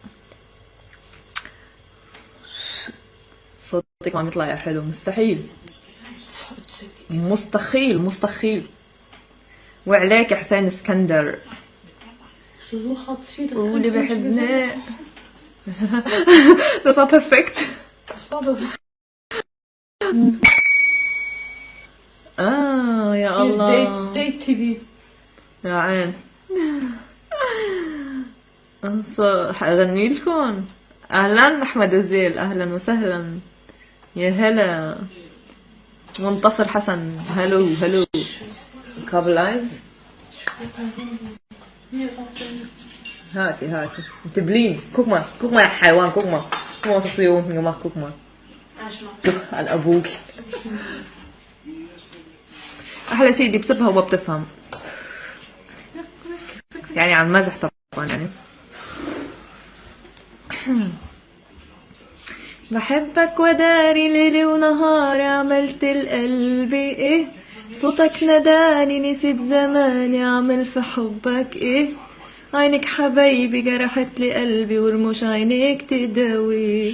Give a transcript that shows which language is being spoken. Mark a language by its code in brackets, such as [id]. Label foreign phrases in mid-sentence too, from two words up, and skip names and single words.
[ar] صوتك ما عم يطلع يا حلو. مستحيل. وعليك حسين اسكندر. واللي بحبنا. [de] Das war perfekt. [ar] يا الله. Date TV. يا عين. أغني لكم. أهلا أحمد الزيل، أهلا وسهلا. يا هلا. منتصر حسن، هلو. كابل لاينز. هاتي انت بلين. [de] guck mal [ar] يا حيوان. [de] guck mal was hast du hier unten gemacht. guck mal [ar] عن أبوك. أحلى شيء دي بسبها وما بتفهم يعني عن مزح طبعا يعني. بحبك وداري ليلي ونهاري عملت القلب ايه صوتك نداني نسيت زماني عمل في حبك ايه عينك حبايبي جرحت لي قلبي ورموش عينيك تداوي.